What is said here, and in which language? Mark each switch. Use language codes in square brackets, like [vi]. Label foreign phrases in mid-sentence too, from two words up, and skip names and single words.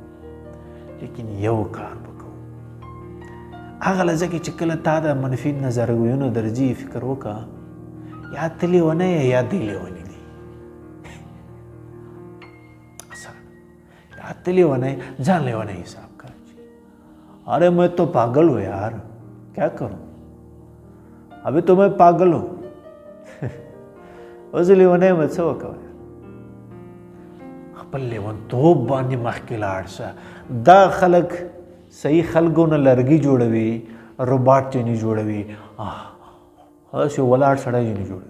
[ps] لیکن یو کار به کوو. هغه لحظه کې چې کله تا د منفي نظریونو درځي، فکر وکړه یا ته لیونی یې یا دی لیونی دی. یا ته لیونی، ځان لیونی حساب کر. [ur] ارے میں تو پاگل ہوں یار، کیا کروں؟ ابھی تو میں پاگل ہوں. [ps] اوس لیونی به څه وکړو؟ خپل لیونتوب باندې مخکې لاړ شه. دا خلک صحیح خلکو نه لرګي جوړوي، روباټ ځینې جوړوي، هسې ولاړ سړی ځینې جوړوي.